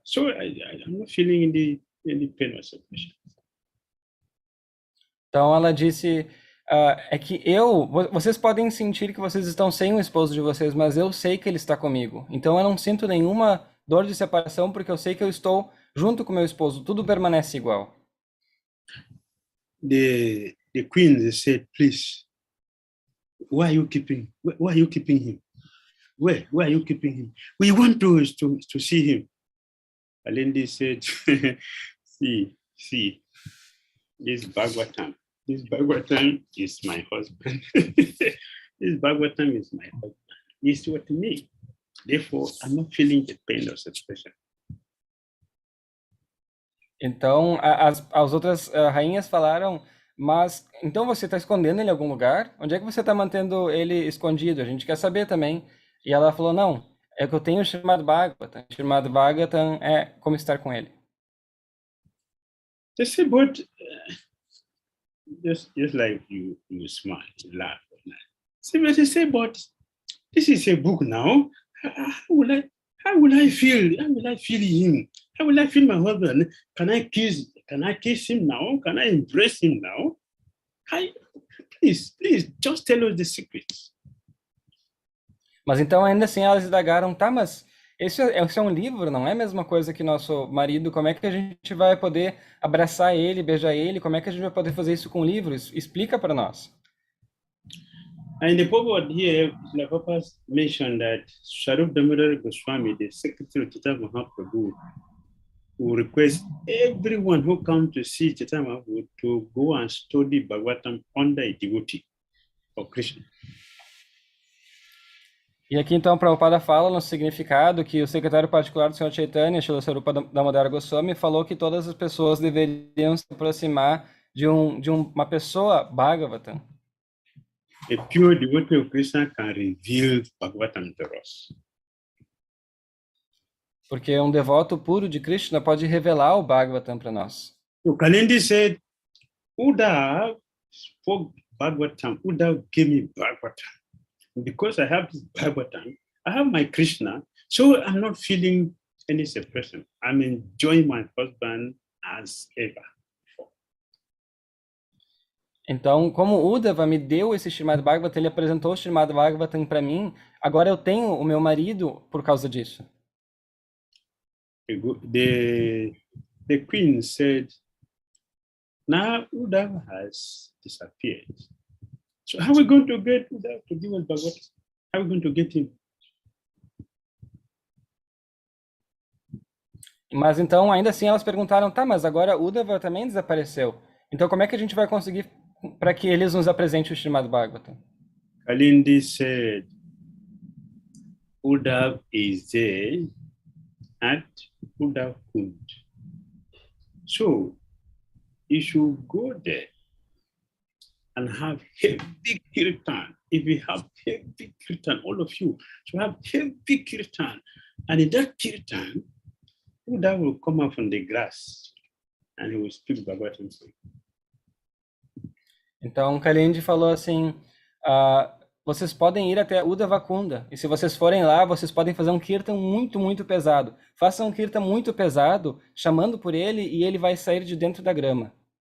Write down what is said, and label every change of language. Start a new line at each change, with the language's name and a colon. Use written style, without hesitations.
English: So I'm not feeling any pain or separation.
Portuguese: Então ela disse, é que vocês podem sentir que vocês estão sem o esposo de vocês, mas eu sei que ele está comigo. Então eu não sinto nenhuma dor de separação, porque eu sei que eu estou junto com meu esposo. Tudo permanece igual.
English: The queen, they said, please, why are you keeping him? Where are you keeping him? We want to see him. Alendi said, see, this Bhagavatam is my husband. This Bhagavatam is my husband. It's what me. Therefore, I'm not feeling the pain of separation.
Portuguese: Então, as outras rainhas falaram, mas então você está escondendo ele em algum lugar? Onde é que você está mantendo ele escondido? A gente quer saber também. E ela falou, não, é que eu tenho o Srimad Bhagavatam. O Srimad Bhagavatam é como estar com ele.
English: They say, but just like you smile, you laugh. So they say, but this is a book now. How will I feel? How will I feel him? How will I feel my husband? Can I kiss him now? Can I embrace him now? Please, just tell us the secrets.
Portuguese: Mas então ainda assim elas indagaram, tá, mas esse é um livro, não é a mesma coisa que nosso marido? Como é que a gente vai poder abraçar ele, beijar ele? Como é que a gente vai poder fazer isso com livros? Explica para nós.
English: And the Bhagavad here, Srila Prabhupada mentioned that Swarup Damodara Goswami, the secretary of Chaitanya Mahaprabhu, will request everyone who comes to see Chaitanya Mahaprabhu to go and study Bhagavatam under a devotee of Krishna.
Portuguese: E aqui então Prabhupada fala no significado que o secretário particular do Senhor Chaitanya, Srila Swarupa Damodara Goswami, falou que todas as pessoas deveriam se aproximar de uma pessoa Bhagavatam.
English: A pure devotee of Krishna can reveal Bhagavatam to us.
Portuguese: Porque um devoto puro de Krishna pode revelar o Bhagavatam para nós.
English: So Kalindi said, Uddhav spoke Bhagavatam, Uddhav gave me Bhagavatam. Because I have this Bhagavatam, I have my Krishna, so I'm not feeling any separation. I'm enjoying my husband as ever.
Portuguese: Então, como Uddhava me deu esse Srimad Bhagavatam, ele apresentou o Srimad Bhagavatam para mim, agora eu tenho o meu marido por causa disso.
English: The queen said, now Uddhava has disappeared. So how are we going to get Uddhava to give us Bhagavatam? How are we going to get him?
Portuguese: Mas então, ainda assim, elas perguntaram, tá, mas agora Uddhava também desapareceu. Então, como é que a gente vai conseguir para que eles nos apresentem o Srimad Bhagavatam?
English: Kalindi said, Uddhava is there at Uddhava Kund. So, you should go there and have heavy kirtan. If we have heavy kirtan, all of you should have heavy kirtan. And in that kirtan, Uddhava will come up from the grass and he will speak Bhagavatam for you.
Portuguese: Então, Kalindi falou assim, vocês podem ir até Uddhava Kunda, e se vocês forem lá, vocês podem fazer um kirtan muito, muito pesado. Façam um kirtan muito pesado, chamando por ele, e ele vai sair de dentro da grama.